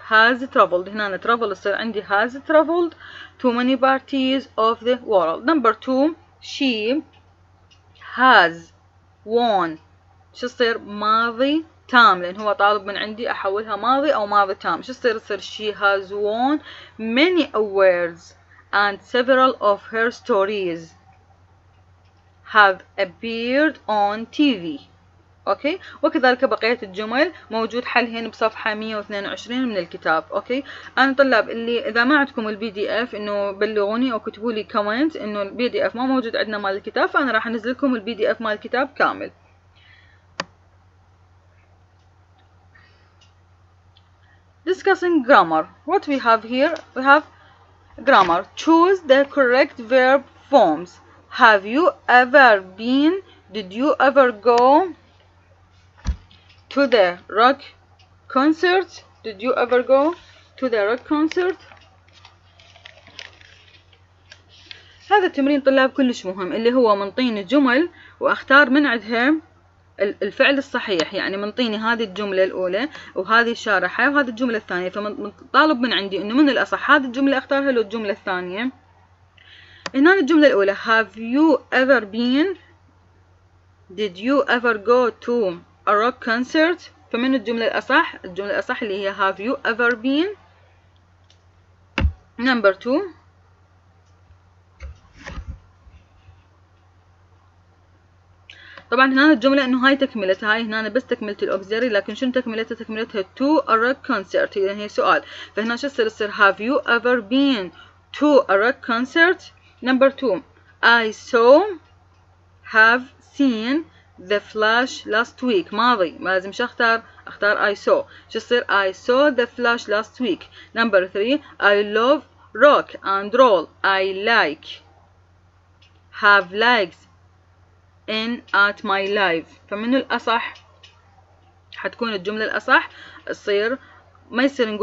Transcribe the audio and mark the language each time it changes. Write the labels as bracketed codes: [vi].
[en] has traveled [ar] هنا [en] travel [ar] يصير عندي [en] has traveled to many parties of the world. Number 2 she has won. [ar] شو يصير ماضي تام لأن هو طالب من عندي أحولها ماضي أو ماضي تام. شو يصير [en] she has won many awards and several of her stories have appeared on TV. [ar] اوكي وكذلك بقية الجمل موجود حلهن بصفحة 122 من الكتاب. اوكي انا طلاب اللي اذا ما عندكم البي دي اف انه بلغوني او كتبوا لي كومنت انه البي دي اف ما موجود عندنا مال الكتاب، فانا راح انزل لكم البي دي اف مال الكتاب كامل. [en] Discussing grammar. What we have here? We have grammar. Choose the correct verb forms. Have you ever been? Did you ever go to the rock concert? Did you ever go to the rock concert? [ar] هذا التمرين طلاب كلش مهم اللي هو منطيني جمل واختار من عندها الفعل الصحيح. يعني منطيني هذه الجملة الأولى وهذه الشارحة وهذه الجملة الثانية، فطالب من عندي إنه من الأصح هذه الجملة أختارها له الجملة الثانية. هنا الجملة الأولى [en] have you ever been? Did you ever go to a rock concert? [ar] فمن الجملة الأصح؟ الجملة الأصح اللي هي [en] have you ever been. [ar] Number 2 طبعا هنا الجملة انه هاي تكملتها، هاي هنا بس تكملة الاوكسيلري، لكن شنو تكملتها؟ تكملتها [en] to a rock concert، [ar] يعني هي سؤال. فهنا شو يصير [en] have you ever been to a rock concert. Number 2 I have seen the Flash last week. [ar] ماضي لازم شو اختار [en] I saw. [ar] شو يصير [en] I saw the Flash last week. Number 3 I love rock and roll. I like have likes in at my life. [ar] فمن الأصح حتكون الجملة الأصح تصير ما يصير نقول